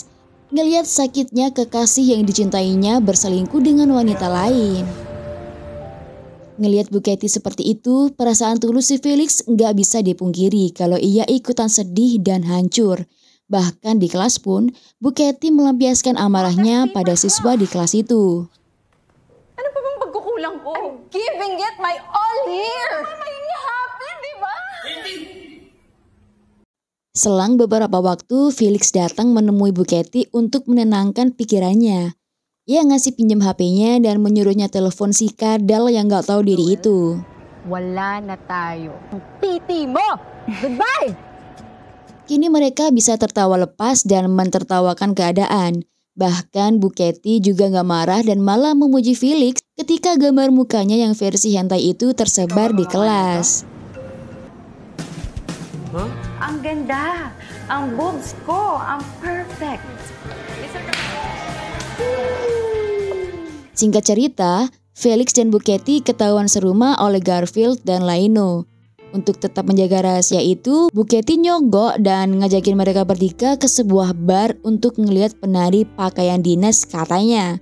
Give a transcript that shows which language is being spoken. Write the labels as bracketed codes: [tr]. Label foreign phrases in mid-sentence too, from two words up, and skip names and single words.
[id] Ngelihat sakitnya kekasih yang dicintainya berselingkuh dengan wanita lain. Ngelihat Bu Katie seperti itu, perasaan tulus si Felix nggak bisa dipungkiri kalau ia ikutan sedih dan hancur. Bahkan di kelas pun, Bu Katie melampiaskan amarahnya pada siswa di kelas itu. [tl] Ano pa bang pagkukulang ko? [en] I'm giving it my all here. [tl] Mama, hindi happy, di ba? [id] Selang beberapa waktu, Felix datang menemui Bu Katie untuk menenangkan pikirannya. Ia ngasih pinjam HP-nya dan menyuruhnya telepon si kadal yang gak tahu diri itu. [tl] Wala na tayo. Titi mo! [en] Goodbye! [id] Kini mereka bisa tertawa lepas dan mentertawakan keadaan. Bahkan Bu Katie juga gak marah dan malah memuji Felix ketika gambar mukanya yang versi hentai itu tersebar di kelas. Huh? [tl] Ang ganda. Ang boobs ko. Ang perfect. [id] Singkat cerita, Felix dan Bu Katie ketahuan serumah oleh Garfield dan Laino. Untuk tetap menjaga rahasia itu, Bu Katie nyogok dan ngajakin mereka bertiga ke sebuah bar untuk ngelihat penari pakaian dinas katanya.